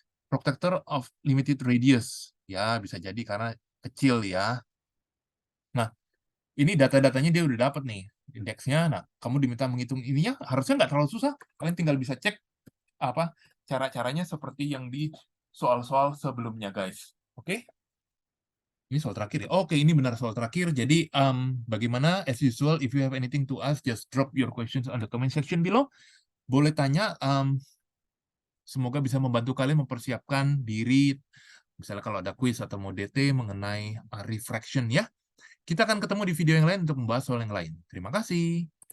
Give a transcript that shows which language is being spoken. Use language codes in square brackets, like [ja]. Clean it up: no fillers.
[en] Protector of limited radius. [id] Ya, bisa jadi karena kecil ya. Nah, ini data-datanya dia udah dapat nih, indeksnya. Nah, kamu diminta menghitung ininya, harusnya nggak terlalu susah. Kalian tinggal bisa cek apa cara-caranya seperti yang di soal-soal sebelumnya, guys. Oke? Ini soal terakhir ya. Oke, ini benar soal terakhir. Jadi, bagaimana? [en] As usual, if you have anything to ask, just drop your questions on the comment section below. [id] Boleh tanya, semoga bisa membantu kalian mempersiapkan diri, misalnya kalau ada quiz atau mau DT mengenai refraction ya. Kita akan ketemu di video yang lain untuk membahas soal yang lain. Terima kasih.